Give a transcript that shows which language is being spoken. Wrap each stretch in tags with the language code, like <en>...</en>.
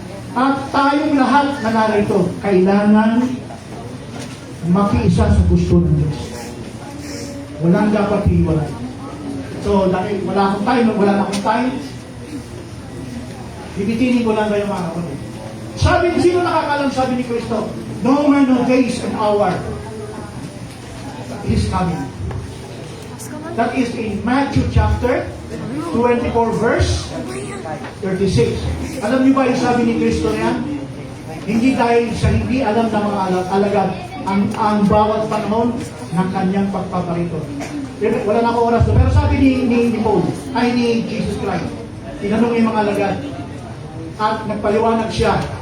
<tl>At tayong lahat na narito, kailangan makiisa sa gusto ng Diyos. Walang dapat hiwalay. So, dahil wala akong time, bibitinin ko lang kayo mga kapatid. Sabi, sino nakakalam sabi ni Kristo?</tl> <en>No man knows days and hour is coming. That is in Matthew chapter 24 verse 36.</en> <tl>Alam niyo ba yung sabi ni Kristo niya? Hindi dahil sa hindi alam ng mga alagad ang bawat panahon ng kanyang pagpaparito. Wala na ako oras doon. Pero sabi ni Paul, ay ni Jesus Christ, tinanong yung mga alagad at nagpaliwanag siya.</tl>